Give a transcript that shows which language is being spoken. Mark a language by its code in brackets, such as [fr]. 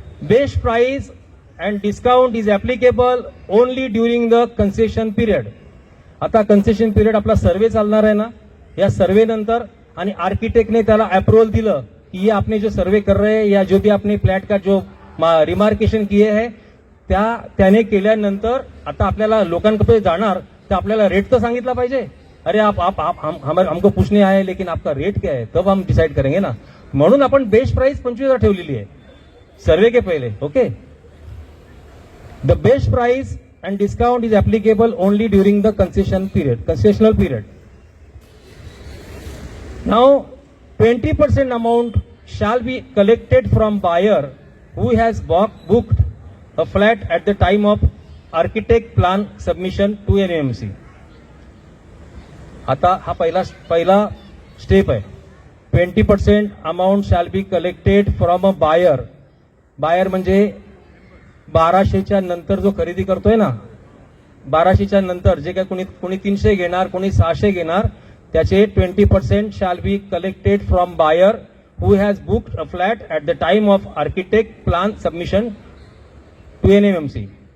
[en] Best price and discount is applicable only during the concession period. [mr] आता concession period आपला सर्वे चालणार आहे ना, या सर्वे नंतर आणि आर्किटेक्टने त्याला अप्रूवल दिलं [hi] कि ये आपने जो सर्वे कर रहे हैं या जो भी आपने फ्लॅट का जो रिमार्केशन किए है [mr] त्याने केल्यानंतर आता आपल्याला लोकांकडे जाणार तर आपल्याला रेट तर सांगितला पाहिजे. [hi] अरे आप हमको पूछने आए लेकिन आपका रेट क्या है, तब हम डिसाइड करेंगे ना. [mr] म्हणून आपण बेस्ट प्राइस 25,000 ठेवलेली आहे [hi] सर्वे के पहले. [en] Okay, the best price and discount is applicable only during the concessional period. Now 20% amount shall be collected from buyer who has booked a flat at the time of architect plan submission to NMC. [mr] आता हा पहिला step आहे. [en] 20% amount shall be collected from a buyer. [mr] Buyer म्हणजे 1200च्या नंतर जो खरेदी करतोय ना, 1200च्या नंतर जे काय कोणी 300 घेणार, कोणी 600 घेणार, त्याचे 20% [en] Shall be collected from buyer who has booked a flat at the time of architect plan submission to NMC.